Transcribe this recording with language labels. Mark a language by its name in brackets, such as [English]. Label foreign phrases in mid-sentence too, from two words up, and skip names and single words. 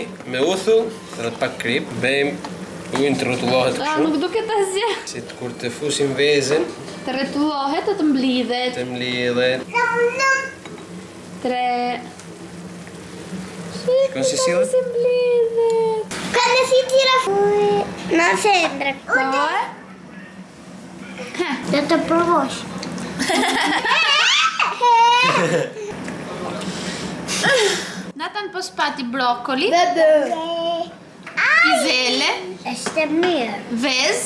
[Albanian] me uthull, edhe pak krip, bëjmë ujnë të rrotullohet kështu. Nuk duket asgjë. Si kur të fusim vezën. Të rrotullohet, të mblidhet. Të mblidhet. 3. Shikon si sillet? Si mblidhet. [Italian] Quando si tira fuori non sembra. [Albanian] Do të provosh. Nathan po spati broccoli. Pizele. Është mirë. Vez.